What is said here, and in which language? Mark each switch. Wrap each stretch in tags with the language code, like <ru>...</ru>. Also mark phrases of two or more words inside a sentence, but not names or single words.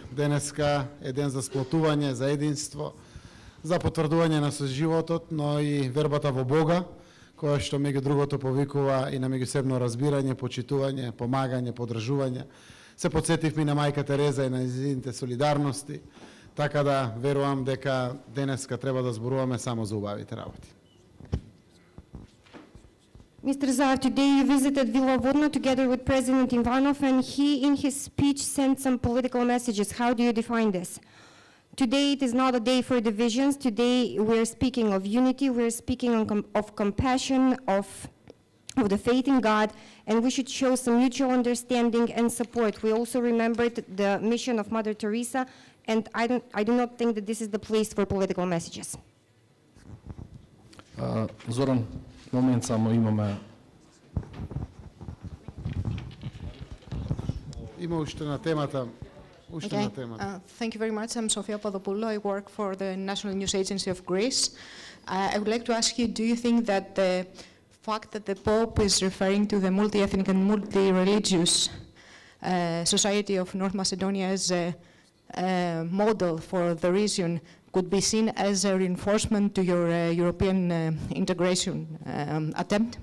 <mk>Денеска е ден за сплотување, за единство, за потврдување на соживотот, но и вербата во Бога, која што меѓу другото повикува и на меѓусебно разбирање, почитување, помагање, подржување. Се подсетивме на мајка Тереза и на незините солидарности, така да верувам дека денеска треба да зборуваме само за убавите работи.</mk> <en>Mr. Zaev, today you visited Vila Vodno together with President Ivanov, and he, in his speech, sent some political messages. How do you define this? Today it is not a day for divisions. Today we are speaking of unity, we are speaking of compassion, of the faith in God, and we should show some mutual understanding and support. We also remembered the mission of Mother Teresa, and I do not think that this is the place for political messages.</en> <mk>Зоран, момент само имаме. Има уште на темата.</mk> <en>Thank you very much. I'm Sofia Papadopoulou. I work for the National News Agency of Greece. I would like to ask you, do you think that the fact that the Pope is referring to the multi-ethnic and multi-religious society of North Macedonia as a model for the region could be seen as a reinforcement to your European integration attempt?</en>